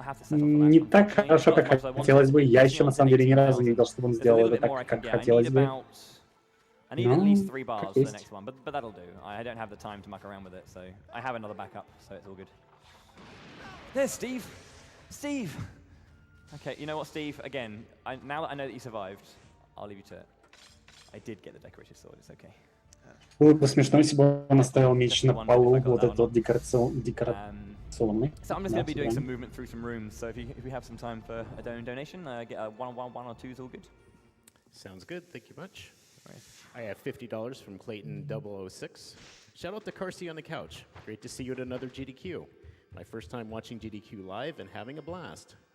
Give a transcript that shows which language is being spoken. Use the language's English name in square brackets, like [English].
[Russian] Не так хорошо, как хотелось бы. Я еще на самом деле ни разу не видел, чтобы он сделал это так, как хотелось бы. [English] I need at least 3 bars for the next one, but that'll do. I don't have the time to muck around with it, so I have another backup, so it's all good. There's Steve! Steve! Okay, you know what, Steve? Again, now that I know that you survived, I'll leave you to it. I did get the decorated sword, it's okay. [Russian] Было бы смешно, если бы он оставил меч на полу, вот этот вот декорационный. [English] So I'm just going to be doing some movement through some rooms, so if we have some time for a donation, get a one or two is all good. Sounds good, thank you much. Right. I have $50 from Clayton 006. Shout out to Carsey on the couch. Great to see you at another GDQ. My first time watching GDQ live and having a blast.